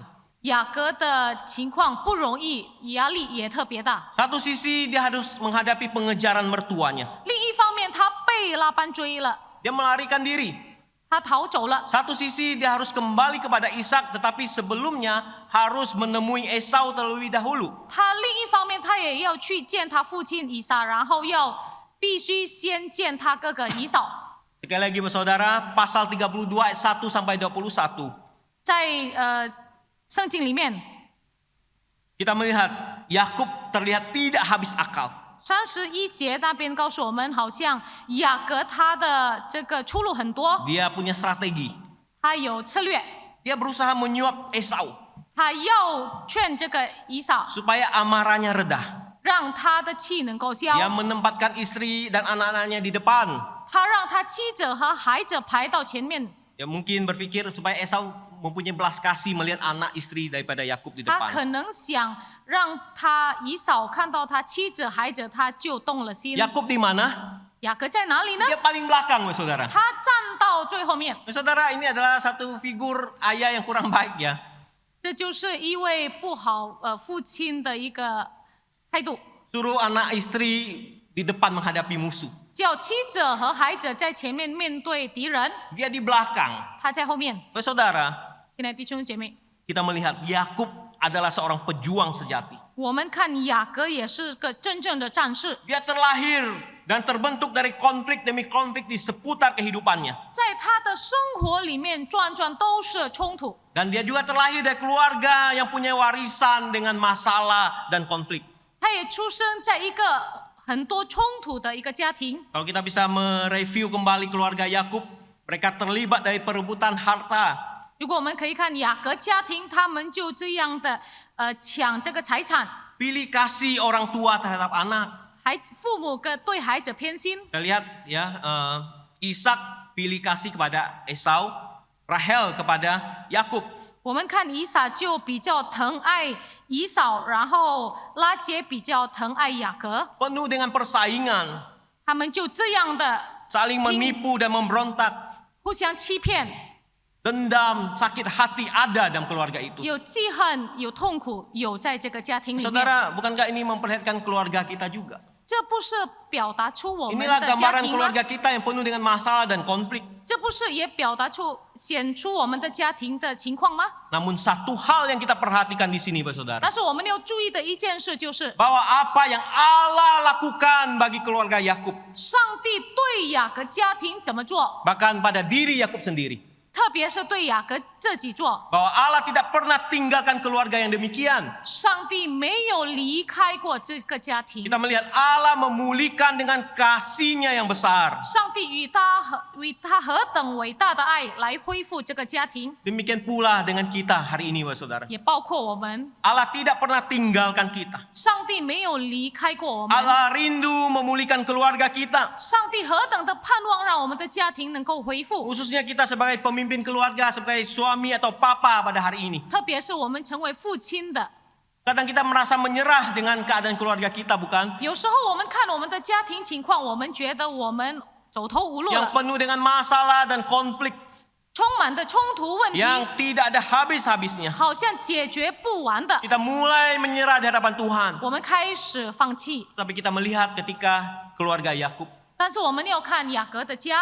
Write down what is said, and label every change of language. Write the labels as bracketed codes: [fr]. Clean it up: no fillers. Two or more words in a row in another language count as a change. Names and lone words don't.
[zh] 雅各的情况不容易，压力也特别大。 [id] Satu sisi dia harus menghadapi pengejaran mertuanya. [zh] 另一方面，他被拉班追了， [id] Dia melarikan diri. [zh] 他逃走了。 [id] Satu sisi dia harus kembali kepada Ishak, tetapi sebelumnya harus menemui Esau terlebih dahulu. [zh] 他另一方面，他也要去见他父亲以撒，然后必须先见他哥哥以扫。 [id] Sekali lagi Saudara, pasal 32 ayat 1 sampai 21. [zh] 在圣经里面， [id] Kita melihat Yakub terlihat tidak habis akal. [zh] 31 节那边告诉我们，好像雅各他的这个出路很多， [id] Dia punya strategi. [zh] 他有策略， [id] Dia berusaha menyuap Esau [zh] 他要劝这个以扫， [id] supaya amarahnya reda. [zh] 让他的气能够消。 [id] Dia menempatkan istri dan anak-anaknya di depan. [zh] 他让他妻子和孩子排到前面， [id] Dia mungkin berpikir supaya Esau mempunyai belas kasih melihat anak istri daripada Yakub di [zh] 他 [id] depan. [zh] 可能想让他以扫看到他妻子孩子，他就动了心。 [id] Yakub di mana? [zh] 雅各在哪里呢？ [id] Dia paling belakang, Saudara. [zh] 他站到最后面， [id] Saudara, ini adalah satu figur ayah yang kurang baik ya. [zh] 这就是一位不好父亲的一个态度， [id] Suruh anak istri di depan menghadapi musuh. [zh] 叫妻子和孩子在前面面对敌人， [id] Dia di belakang. [zh] 他在后面。 [id] Saudara, [zh] 亲爱的弟兄姐妹， [id] kita melihat Yakub adalah seorang pejuang sejati. [zh] 我们看雅各也是个真正的战士， [id] Dia terlahir dan terbentuk dari konflik demi konflik di seputar kehidupannya. [zh] 在他的生活里面转转都是冲突。 [id] Dan dia juga terlahir dari keluarga yang punya warisan dengan masalah dan konflik. [zh] 他也出生在一个很多冲突的一个家庭。 [id] Kalau kita bisa mereview kembali keluarga Yakub, mereka terlibat dari perebutan harta. [zh] 如果我们可以看雅各家庭，他们就这样的抢这个财产， [id] Pilih kasih orang tua terhadap anak. [zh] 父母对孩子偏心。 [id] Kita lihat ya, Ishak pilih kasih kepada Esau, Rahel kepada Yakub. [zh] 我们看以撒就比较疼爱以扫，然后拉结比较疼爱雅各， [id] Penuh dengan persaingan, [zh] 他们就这样的 [id] saling menipu dan memberontak. [zh] 互相欺骗， [id] Dendam, sakit hati ada dalam keluarga itu. [zh] 有记恨，有痛苦，有在这个家庭里面。 [id] Saudara, bukankah ini memperlihatkan keluarga kita juga? [zh] 这不是表达出我们 [id] Inilah [zh] 的家 [id] gambaran [zh] 庭吗？ [id] keluarga kita yang penuh dengan masalah dan konflik. [zh] 这不是也表达出显出我们的家庭的情况吗？ [id] Namun satu hal yang kita perhatikan di sini, Saudara, [zh] 但是我们要注意的一件事就是， [id] bahwa apa yang Allah lakukan bagi keluarga Yakub, [zh] 上帝对雅各家庭怎么做， [id] bahkan pada diri Yakub sendiri, [zh] 特别是对雅各自己做。 [id] bahwa Allah tidak pernah tinggalkan keluarga yang demikian. [zh] 上帝没有离开过这个家庭， [id] Kita melihat Allah memulihkan dengan kasih-Nya yang besar. [zh] 上帝与他何等伟大的爱来恢复这个家庭， [id] Demikian pula dengan kita hari ini, Saudara. [zh] 也包括我们。 [id] Allah tidak pernah tinggalkan kita. [zh] 上帝没有离开过我们， [id] Allah rindu memulihkan keluarga kita. [zh] 上帝何等的盼望让我们的家庭能够恢复， [id] Khususnya kita sebagai pemimpin keluarga, sebagai suami atau papa pada hari ini. [zh] 特别是我们成为父亲的。 [id] Kadang kita merasa menyerah dengan keadaan keluarga kita, bukan? [zh] 有时候我们看我们的家庭情况，我们觉得我们走投无路 [id] Yang [zh] 了， [id] penuh dengan masalah dan konflik [zh] 充满的冲突问题， [id] yang tidak ada habis-habisnya. [zh] 好像解决不完的， [id] Kita mulai menyerah di hadapan Tuhan. [zh] 我们开始放弃。 [id] Tapi kita melihat ketika keluarga Yakub. [zh] 但是我们要看雅各的家，